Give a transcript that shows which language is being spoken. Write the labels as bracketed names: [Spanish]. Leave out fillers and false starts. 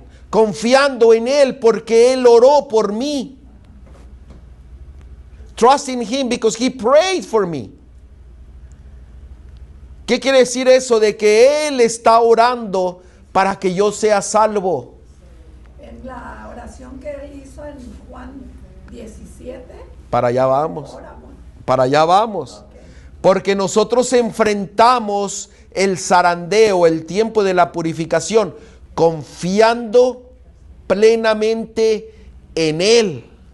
[Spanish] Confiando en Él porque Él oró por mí. [English] Trusting Him because He prayed for me. [Spanish] ¿Qué quiere decir eso? De que Él está orando para que yo sea salvo. En la oración que hizo en Juan 17, Para allá vamos. oramos. Para allá vamos. Porque nosotros enfrentamos el zarandeo, el tiempo de la purificación, confiando plenamente en Él.